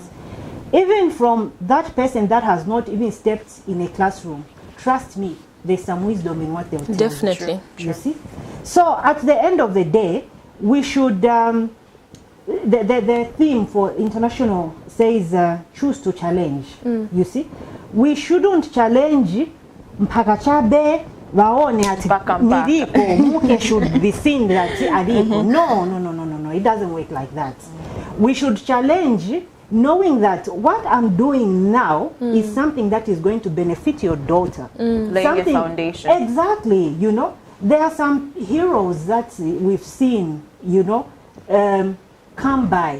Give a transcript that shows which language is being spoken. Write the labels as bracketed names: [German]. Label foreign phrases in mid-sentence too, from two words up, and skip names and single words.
[English] Even from that person that has not even stepped in a classroom, trust me, there's some wisdom in what they'll tell you. Definitely. You see? So at the end of the day, we should, the theme for international says choose to challenge. You see? We shouldn't challenge [Bemba] mpakachabe waone ati niliko muke [English] should be seen that aliko. No, it doesn't work like that. We should challenge knowing that what I'm doing now is something that is going to benefit your daughter. Laying a foundation. Exactly, you know. There are some heroes that we've seen, you know, come by.